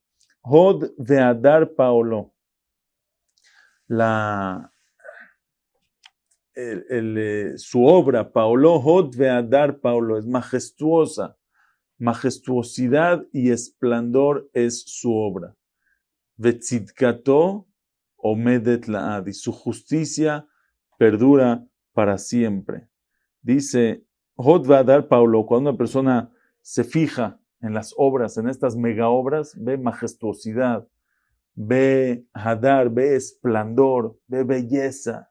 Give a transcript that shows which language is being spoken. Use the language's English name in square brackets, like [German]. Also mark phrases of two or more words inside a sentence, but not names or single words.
[Hebrew] הוד והדר פעלו. [Spanish] Su obra, paolo, [Hebrew] הוד והדר פעלו, [Spanish] es majestuosa. Majestuosidad y esplendor es su obra. [Hebrew] וצדקתו עומדת לעד. [Spanish] Y su justicia perdura para siempre. Dice [Hebrew] הוד והדר פעלו, [Spanish] cuando una persona se fija en las obras, en estas mega obras, ve majestuosidad, ve hadar, ve esplendor, ve belleza.